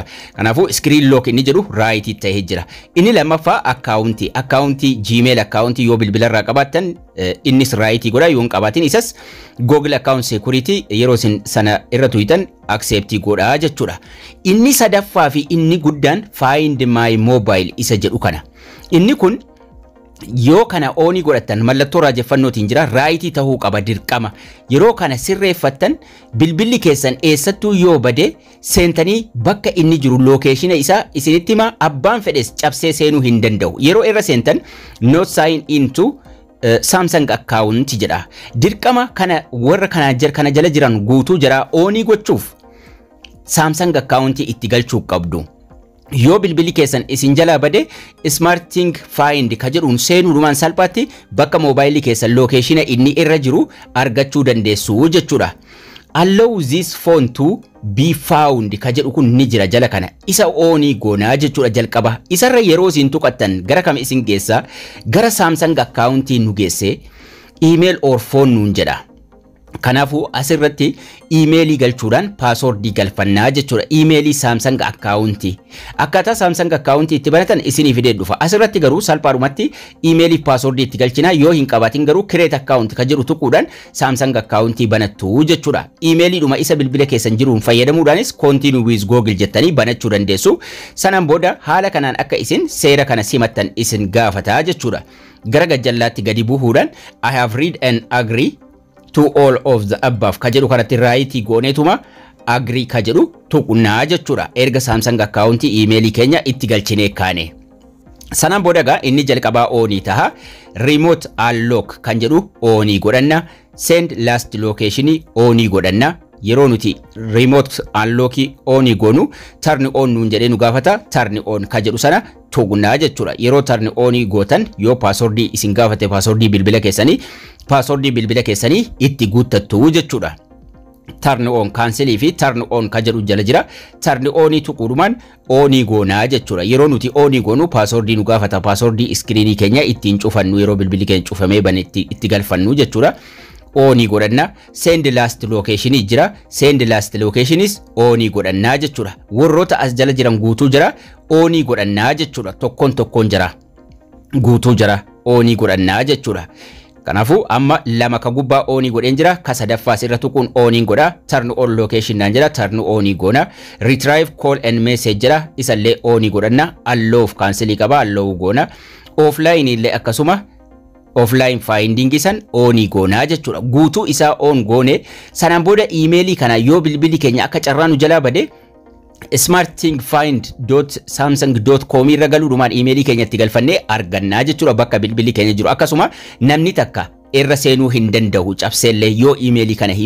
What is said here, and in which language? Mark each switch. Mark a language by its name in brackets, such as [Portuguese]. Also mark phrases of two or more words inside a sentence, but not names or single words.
[Oromo] Kanaafuu [English] screen lock [Oromo] inni jedhu raayitii ta'ee jira. Inni lammaffaa akkaawuntii Gmail akkaawuntii yoo bilbilarraa qabaattan innis raayitii godha yoo hin qabaatin isas [English] Google account security [Oromo] yeroo isin sana irra tuyitan accept godha jechuudha. Inni sadaffaa fi inni guddaan [English] find my mobile [Oromo] isa jedhu kana. Inni kun yoo kana oonii godhatan mallattoo raajeffannootiin jira raayitii tahuu qaba dirqama yeroo kana sirreeffattan bilbilli keessan eessattuu yoo bade seentanii bakka inni jiru lokeeshina isaa isinitti hima abbaan fedhes cabsee seenuu hin danda'u yeroo irra seentan [English] not sign into Samsung account [Oromo] jedha dirqama kana warra kana jala jiran guutuu jira oonii gochuuf [English] Samsung account [Oromo] itti galchuu qabdu. Yoo bilbilli keessan isin jalaa bade [English] smarting find [Oromo] ka jedhuun seenuudhumaan salphaatti bakka moobaayilii keessan lokeeshina inni irra jiru argachuu dandeessu jechuudha. [English] Allow this phone to be found [Oromo] ka jedhu kun ni jira jala kana isa oonii goonaa jechuudha jalqaba isarra yeroo isin tuqattan gara kam isin geessa gara [English] Samsung account [Oromo] nu geesse [English] email or phone [Oromo] nuun jedha. Kanaafuu asirratti emailii galchuudhaan passwordii galfannaa jechuudha emailii [English] Samsung account [Oromo] akkaataa [English] Samsung account [Oromo] itti banatan isinii fidee dhufa asirratti garuu salphaadhumatti emailii passwordii itti galchinaa yoo hin qabaatin garuu [English] create account [Oromo] ka jedhu tuquudhaan [English] Samsung account [Oromo] banattu jechuudha emailiidhuma isa bilbila keessan jiruun fayyadamuudhaanis [English] continue with Google [Oromo] jettanii banachuu dandeessu sanaan booda haala kanaan akka isin seera kana simattan isin gaafataa jechuudha gara gajjallaatti gadi buuhuudhaan [English] I have read and agree to all of the above [Oromo] ka jedhu kanatti raayitii gooneetuma agree ka jedhu tuqnaa jechuudha erga [English] Samsung account [Oromo] emailii keenya itti galchinee kaane sanaan boodaga inni jalqabaa oonii taha [English] remote unlock [Oromo] kan jedhu oonii godhanna [English] send last location [Oromo] oonii godhanna yeroo nuti [English] remote unlock [Oromo] oonii goonu [English] turn on [Oromo] nuun jedhee nu gaafata [English] turn on [Oromo] ka jedhu sana tuqnaa jechuudha yeroo [English] turn on [Oromo] gootan yoo passwordii isin gaafate passwordii bilbila keessanii itti guuttattu jechuudha. [English] Turn on cancel [Oromo] fi [English] turn on [Oromo] ka jedhu jala jira. [English] Turn on [Oromo] tuquudhumaan oonii goonaa jechuudha. Yeroo nuti oonii goonu passwordii nu gaafata passwordii screenii keenya ittiin cufannu yeroo bilbilli keenya cufamee bane itti galfannu jechuudha. Oonii godhanna [English] send last location [Oromo] jira send last locationis oonii godhannaa jechuudha. Warroota as jala jiran guutuu jira oonii godhannaa jechuudha. Tokkoon jira guutuu jira oonii godhannaa jechuudha. Kanaafuu amma lama ka gubbaa oonii godheen jira ka sadaffaas irra tuquun ooniin godha [English] turn on location [Oromo] naan jira turn oonii goona [English] retrieve call and message [Oromo] jira isallee oonii godhanna alloof cancel qaba alloo goona offline illee akkasuma [English] offline finding [Oromo] isan oonii goonaa jechuudha guutuu isaa on goone sanaan booda emailii kana yoo bilbilli keenya akka carraa nu jalaa bade smartthingfind.samsung.com irra galuudhumaan emailii keenyatti galfannee argannaa jechuudha bakka bilbilli keenya jiru akkasuma namni takka irra seenuu hin danda'u cabseellee yoo emailii kana hin